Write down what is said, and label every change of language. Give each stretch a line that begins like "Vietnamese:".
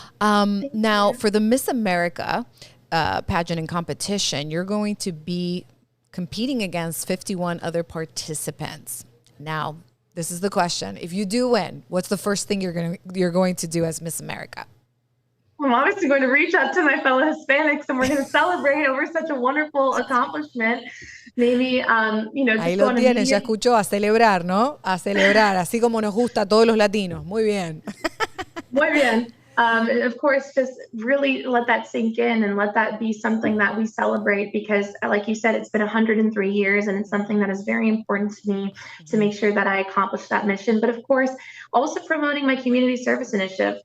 English: Now, for the Miss America pageant and competition, you're going to be competing against 51 other participants. Now, this is the question. If you do win, what's the first thing you're going to do as Miss America? I'm obviously going to reach out to my fellow Hispanics and we're going to celebrate over such a wonderful accomplishment. Maybe, just
Spanish: ahí lo tienen, ya escuchó, a celebrar, ¿no? A celebrar, así como nos gusta a todos los latinos. Muy bien. Muy bien.
English: And of course, just really let that sink in and let that be something that we celebrate because, like you said, it's been 103 years and it's something that is very important to me to make sure that I accomplish that mission. But of course, also promoting my community service initiative.